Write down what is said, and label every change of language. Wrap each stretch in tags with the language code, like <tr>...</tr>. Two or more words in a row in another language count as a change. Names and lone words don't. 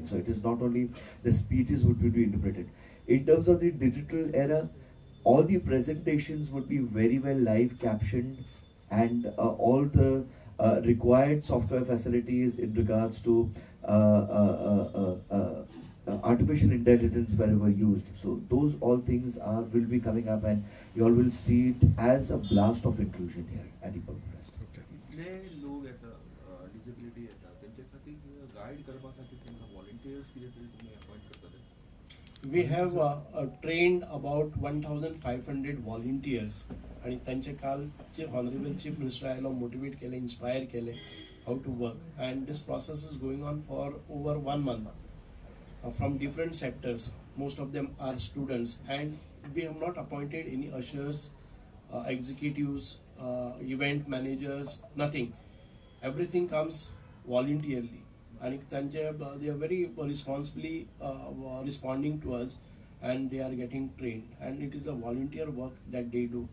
<en>So it is not only the speeches would be interpreted. In terms of the digital era, all the presentations would be very well live captioned, and all the required software facilities in regards to artificial intelligence wherever used. So those all things will be coming up, and you all will see it as a blast of inclusion here at the Purple Fest.</en> <kok>इथले लोक येतात डिसेबिलिटी येतात त्यांच्या खातीर गाईड करपा खातीर तांकां व्हॉलंटियर्स कितें तरी तुमी अपॉइंट करतले?</kok> <en>We have trained about 1,500 volunteers,</en> <kok>आणि त्यांचे काल Honorable Chief Minister आयलो, मोटिवेट केले, इन्स्पायर केले</kok> <en>how to work, and this process is going on for over 1 month. From different sectors, most of them are students, and we have not appointed any ushers, executives, event managers, nothing. Everything comes voluntarily, and they are very responsibly responding to us, and they are getting trained, and it is a volunteer work that they do.</en>